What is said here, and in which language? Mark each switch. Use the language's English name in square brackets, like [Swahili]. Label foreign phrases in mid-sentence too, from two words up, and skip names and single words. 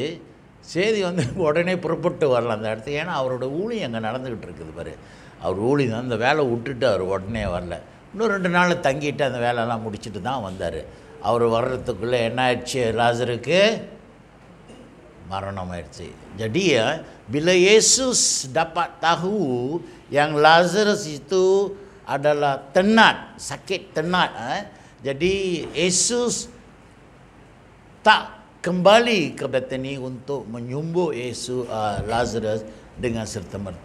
[Tamil] செய்தி உடனே புறப்பட்டு வரலாம் அந்த இடத்துக்கு. ஏன்னா அவரோட ஊழியம் அங்கே நடந்துக்கிட்டு இருக்குது பாரு. அவர் ஊழியம் தான், அந்த வேலை விட்டுட்டு அவர் உடனே வரல. இன்னும் 2 நாள் தங்கிட்டு அந்த வேலையெல்லாம் முடிச்சுட்டு தான் வந்தார். அவர் வர்றதுக்குள்ளே என்ன ஆயிடுச்சு, லாசருக்கு மரணம் ஆயிடுச்சு. [Malay] Jadi ya, bila Yesus dapat tahu yang Lazarus itu adalah tenat, sakit tenat, jadi Yesus tak kembali ke Bethany untuk menyembuh Lazarus dengan serta-merta.